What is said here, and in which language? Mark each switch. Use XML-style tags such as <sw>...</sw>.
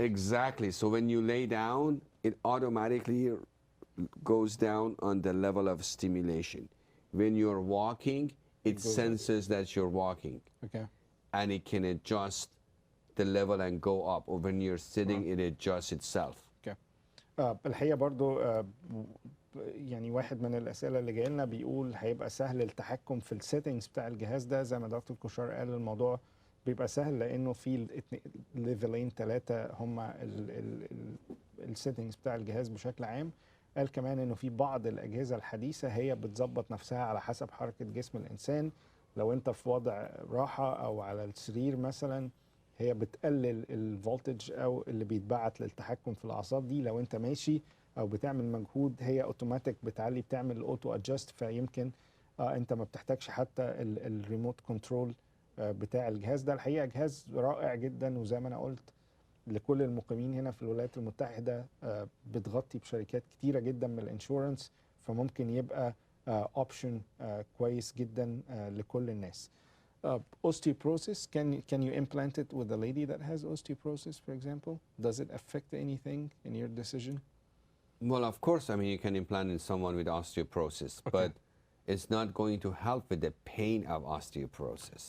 <en>Exactly. So when you lay down, it automatically goes down on the level of stimulation. When you're walking, it senses that you're walking. Okay. And it can adjust the level and go up. Or when you're sitting, it adjusts itself. Okay.</en> <ar>الحقيقة برضو يعني واحد من الأسئلة اللي جاي لنا بيقول هيبقى سهل التحكم في السيتنجز بتاع الجهاز ده. زي ما دكتور كوشار قال، الموضوع بيبقى سهل لأنه في ليفلين 3 هما السيتنجز بتاع الجهاز بشكل عام. قال كمان إنه في بعض الأجهزة الحديثة هي بتظبط نفسها على حسب حركة جسم الإنسان. لو أنت في وضع راحة أو على السرير مثلا، هي بتقلل الفولتج أو اللي بيتبعت للتحكم في الأعصاب دي. لو أنت ماشي او بتعمل مجهود، هي اوتوماتيك بتعلي، بتعمل الاوتو ادجست. فيمكن انت ما بتحتاجش حتى الريموت كنترول بتاع الجهاز ده. الحقيقه جهاز رائع جدا، وزي ما انا قلت لكل المقيمين هنا في الولايات المتحده بتغطي بشركات كتيره جدا من الانشورنس، فممكن يبقى اوبشن كويس جدا لكل الناس.</ar> <en>Osteoporosis, can you implant it with a lady that has osteoporosis, for example? Does it affect anything in your decision? Well, of course, I mean, you can implant in someone with osteoporosis, but it's not going to help with the pain of osteoporosis.</en>